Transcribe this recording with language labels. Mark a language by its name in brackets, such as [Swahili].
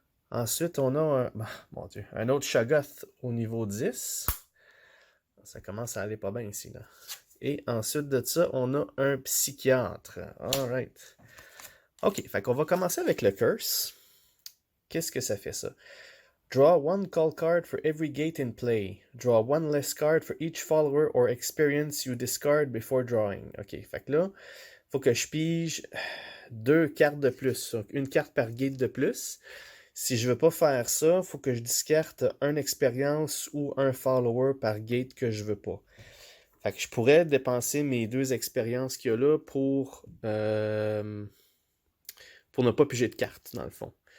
[French] Ensuite, on a un autre Shoggoth au niveau 10. Ça commence à aller pas bien ici, là. Et ensuite de ça, on a un psychiatre. Alright. OK, fait qu'on va commencer avec le curse. Qu'est-ce que ça fait, ça? [English] Draw one call card for every gate in play. Draw one less card for each follower or experience you discard before drawing. [French] OK, fait que là, il faut que je pige 2 cartes de plus. Donc, une carte par gate de plus. Si je veux pas faire ça, il faut que je discarte une expérience ou un follower par gate que je veux pas. Fait que je pourrais dépenser mes 2 expériences qu'il y a là pour ne pas piger de cartes, dans le fond.